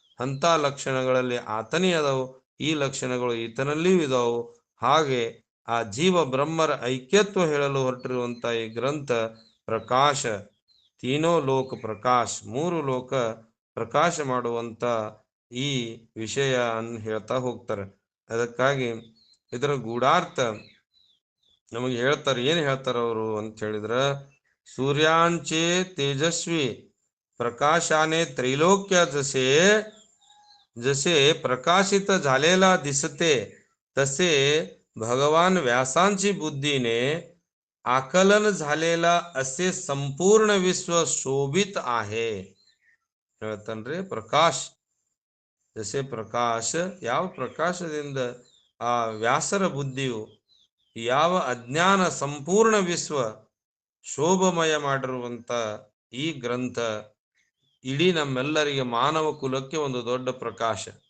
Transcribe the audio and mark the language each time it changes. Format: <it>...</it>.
<kn>ಅಂತ ಲಕ್ಷಣಗಳಲ್ಲಿ ಆತನೇ ಅದಾವು, ಈ ಲಕ್ಷಣಗಳು ಈತನಲ್ಲಿಯೂ ಇದಾವು. ಹಾಗೆ ಆ ಜೀವ ಬ್ರಹ್ಮರ ಐಕ್ಯತ್ವ ಹೇಳಲು ಹೊರಟಿರುವಂತ ಈ ಗ್ರಂಥ ಪ್ರಕಾಶ, ತೀನೋ ಲೋಕ ಪ್ರಕಾಶ್, ಮೂರು ಲೋಕ ಪ್ರಕಾಶ ಮಾಡುವಂತ ಈ ವಿಷಯ ಅನ್ನು ಹೇಳ್ತಾ ಹೋಗ್ತಾರೆ. ಅದಕ್ಕಾಗಿ ಇದರ ಗೂಢಾರ್ಥ ನಮಗೆ ಹೇಳ್ತಾರೆ. ಏನು ಹೇಳ್ತಾರ ಅವರು ಅಂತ ಹೇಳಿದ್ರ,</kn> <mr>सूर्यांचे तेजस्वी प्रकाशाने त्रैलोक्य जसे जसे प्रकाशित झालेला दिसते, तसे भगवान व्यासांची बुद्धीने आकलन झालेला असे संपूर्ण विश्व शोभित आहे.</mr> <kn>ಹೇಳ್ತಾನ್ರಿ, ಪ್ರಕಾಶ್ ಜಸೆ ಪ್ರಕಾಶ, ಯಾವ ಪ್ರಕಾಶದಿಂದ ಆ ವ್ಯಾಸರ ಬುದ್ಧಿಯು ಯಾವ ಅಜ್ಞಾನ ಸಂಪೂರ್ಣ ವಿಶ್ವ ಶೋಭಮಯ ಮಾಡಿರುವಂತ ಈ ಗ್ರಂಥ ಇಡೀ ನಮ್ಮೆಲ್ಲರಿಗೆ ಮಾನವ ಕುಲಕ್ಕೆ ಒಂದು ದೊಡ್ಡ ಪ್ರಕಾಶ.</kn>